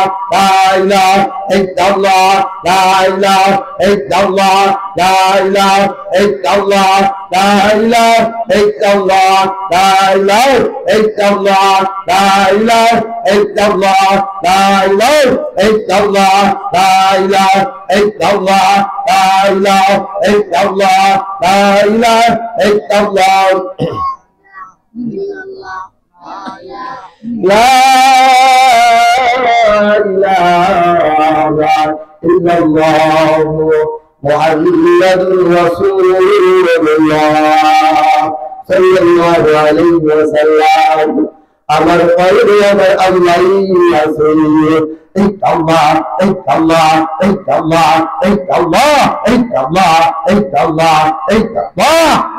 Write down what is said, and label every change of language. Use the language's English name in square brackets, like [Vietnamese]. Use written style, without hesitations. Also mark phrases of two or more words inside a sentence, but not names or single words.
[Arabic] لا إله إلا الله، لا إله إلا الله، لا إله إلا الله، لا إله إلا الله، لا إله إلا الله، لا إله إلا الله، لا إله إلا الله، لا إله إلا الله، لا إله إلا الله، لا إله إلا الله. لا إله إلا الله محمد رسول الله صلى الله عليه وسلم. [Bangla] আমার ক্বলবি আমার আল্লাহ রাসূল. [Arabic] Allah, Allah, Allah, Allah, Allah, Allah, Allah.